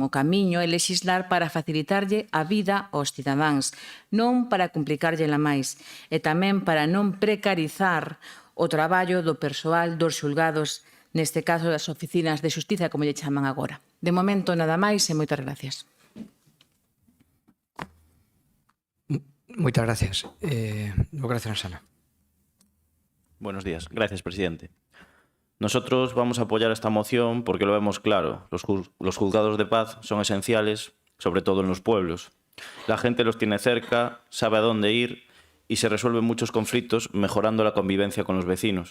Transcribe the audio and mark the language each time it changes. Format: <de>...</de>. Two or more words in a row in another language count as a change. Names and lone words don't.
<gl>O camiño é lexislar para facilitarlle a vida aos cidadáns, non para complicarllela máis, e tamén para non precarizar o traballo do persoal dos xulgados, neste caso das oficinas de xustiza, como lle chaman agora. De momento, nada máis e moitas gracias. Moitas gracias.</gl> <es>Gracias, Sana. Buenos días. Gracias, presidente. Nosotros vamos a apoyar esta moción porque lo vemos claro. Los juzgados de paz son esenciales, sobre todo en los pueblos. La gente los tiene cerca, sabe a dónde ir y se resuelven muchos conflictos mejorando la convivencia con los vecinos.</es>